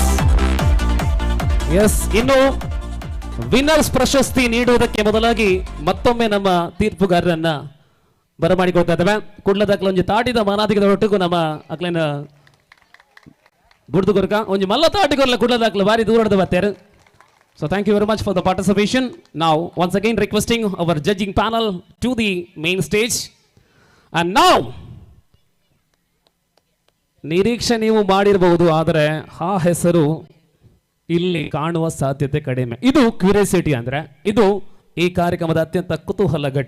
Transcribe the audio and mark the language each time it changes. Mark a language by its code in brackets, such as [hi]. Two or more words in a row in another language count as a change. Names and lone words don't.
[kn] ಎಸ್ ಇನ್ನು ವಿನ್ನರ್ಸ್ ಪ್ರಶಸ್ತಿ ನೀಡುವುದಕ್ಕೆ ಮೊದಲಾಗಿ ಮತ್ತೊಮ್ಮೆ ನಮ್ಮ ತೀರ್ಪುಗಾರರನ್ನ ಬರಮಾಡಿಕೊಳ್ತಾ ಇದ್ದೇವೆ. [tcy] ಕುಡ್ಲದಾಕ್ಲ ಒಂಜಿ ತಾಟಿದ ಮಾನಾದಿಗದ ಒಟ್ಟಿಗೂ ನಮ್ಮ ಅಕ್ಲೇನ ಬುಡ್ದು ಕೊರಕ ಒಂಜಿ ಮಲ್ಲ ತಾಟಿಗೊರ್ಲ ಕುಡ್ಲದಾಕ್ಲ ಬಾರಿ ದೂರದ ಬತ್ತೇರು. [en] so thank you very much for the participation. ನಾವು once again requesting our judging panel to the main stage. [kn] ಅಂಡ್ ನಾವು ನಿರೀಕ್ಷೆ ನೀವು ಮಾಡಿರಬಹುದು, ಆದರೆ ಆ ಹೆಸರು ಇಲ್ಲಿ ಕಾಣುವ ಸಾಧ್ಯತೆ ಕಡಿಮೆ. ಇದು ಕ್ಯೂರಿಯಾಸಿಟಿ ಅಂದ್ರೆ ಇದು ಈ ಕಾರ್ಯಕ್ರಮದ ಅತ್ಯಂತ ಕುತೂಹಲ ಘಟ್ಟ.